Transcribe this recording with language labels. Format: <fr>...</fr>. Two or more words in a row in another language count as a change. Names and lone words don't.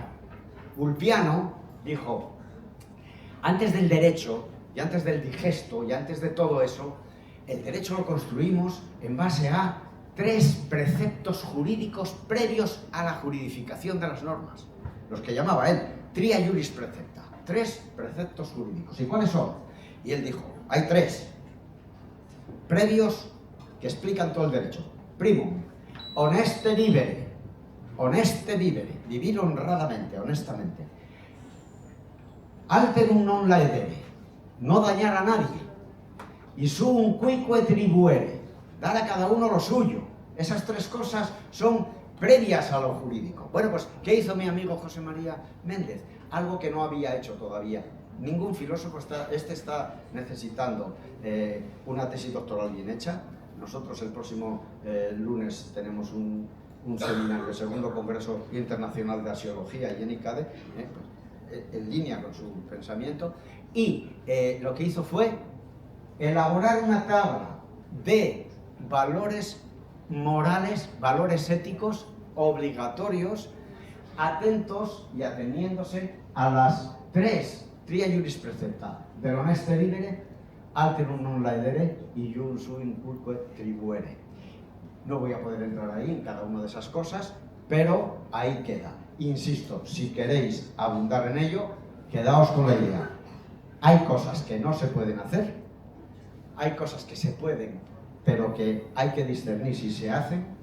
<es>Ulpiano dijo, antes del derecho y antes del digesto y antes de todo eso, el derecho lo construimos en base a 3 preceptos jurídicos previos a la juridificación de las normas, los que llamaba él</es> <la>tria juris precepta.</la> <es>3 preceptos jurídicos. ¿Y cuáles son? Y él dijo, hay 3 previos que explican todo el derecho.</es> <la>Primum, honeste vivere,</la> <es>vivir honradamente, honestamente.</es> <la>Alterum non laedere,</la> <es>no dañar a nadie.</es> <la>Y sum cuique tribuere,</la> <es>dar a cada uno lo suyo. Esas 3 cosas son previas a lo jurídico. Bueno, pues, ¿qué hizo mi amigo José María Méndez? Algo que no había hecho todavía. Ningún filósofo está necesitando una tesis doctoral bien hecha. Nosotros el próximo lunes tenemos un seminario, el segundo Congreso Internacional de Axiología y en ICADE, en línea con su pensamiento, y lo que hizo fue elaborar una tabla de valores morales, valores éticos obligatorios, atentos y ateniéndose a las 3</es> <la>tria juris precepta</la> <es>del</es> <la>honeste vivere, alterum non laedere</la> <es>y</es> <la>ius sum cuique tribuere.</la> <es>No voy a poder entrar ahí en cada una de esas cosas, pero ahí queda. Insisto, si queréis abundar en ello, quedaos con la idea. Hay cosas que no se pueden hacer, hay cosas que se pueden, pero que hay que discernir si se hacen.</es>